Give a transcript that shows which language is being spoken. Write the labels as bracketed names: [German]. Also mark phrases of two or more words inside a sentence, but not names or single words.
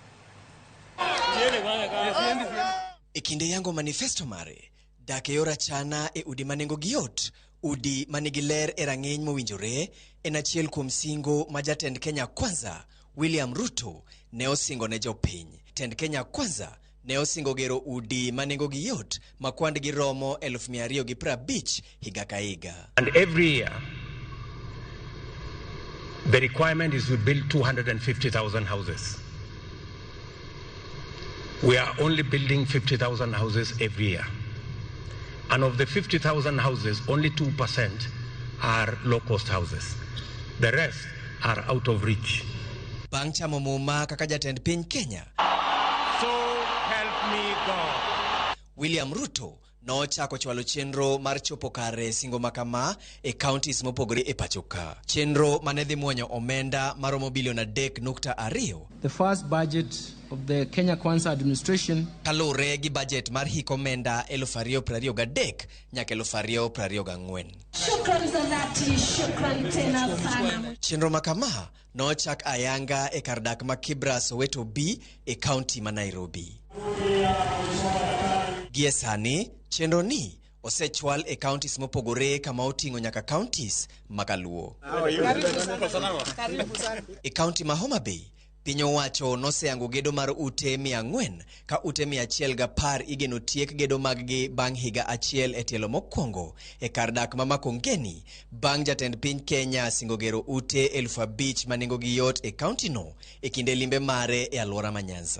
[Luo (Kenya and Tanzania)] E kinde yango manifesto mare, dak e yor achana e udi ma nengogi yot, udi manigi ler e rang'iny mowinjore en achiel kuom singo ma jatend Kenya Kwanza William Ruto ne osingo ne jopiny. Tend Kenya Kwanza ne osingo gero udi ma nengogi yot ma kwandgi romo 250 higa ka higa. [English] And every year the requirement is to build 250,000 houses. We are only building 50,000 houses every year. And of the 50,000 houses, only 2% are low-cost houses. The rest are out of reach. [Luo (Kenya and Tanzania)] Bang' chamo muma kaka jatend piny Kenya, [English] So help me God. [Luo (Kenya and Tanzania)] William Ruto nochako chwalo chenro mar chopo kare singo makama e counties mopogore e pachoka. Chenro manedhi muonyo omenda maromo bilion 3.2. [English] The first budget of the Kenya Kwanza administration [Luo (Kenya and Tanzania)] kalure gi budget mar hik omenda 2023 nyaka 2024. [Swahili] Shukran za dhati, shukran tena sana. [Luo (Kenya and Tanzania)] Chenro makama nochak ayanga e kardak ma Kibra Soweto B e county ma Nairobi. Giesani chenro ni osechwal e counties mopogore kama oting'o nyaka counties makaluo. E county ma Homa Bay, piny owacho noseyango gedo mar ute 400 ka ute 110 igeno tiek gedo maggi bang' higa achiel e tielo mokwongo e kar dak ma Makongeni bang' jatend piny Kenya singo gero ute 5,000 ma nengogi yot e county no e kinde limbe mare e alwora ma Nyanza.